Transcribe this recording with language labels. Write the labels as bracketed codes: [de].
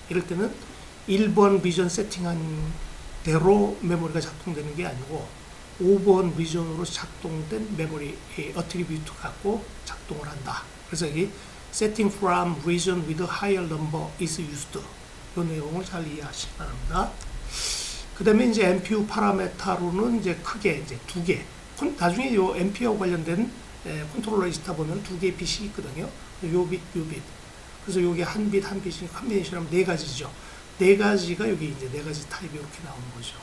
[ko] 이럴 때는 1번 리전 세팅한 대로 메모리가 작동되는 게 아니고 5번 리전으로 작동된 메모리 어트리뷰트 갖고 작동을 한다. 그래서 여기 [en] setting from region with a higher number is used. [ko] 이 내용을 잘 이해하시기 바랍니다. 그 다음에 이제 MPU 파라메타로는 이제 크게 이제 2개. 나중에 이 MPU와 관련된 컨트롤러 리스트 보면 2개의 빛이 있거든요. 요 빛, 요 빛. 그래서 요게 한 빛, 한 빛이 컨비네이션 하면 4가지죠. 4가지가 여기 이제 4가지 타입이 이렇게 나오는 거죠.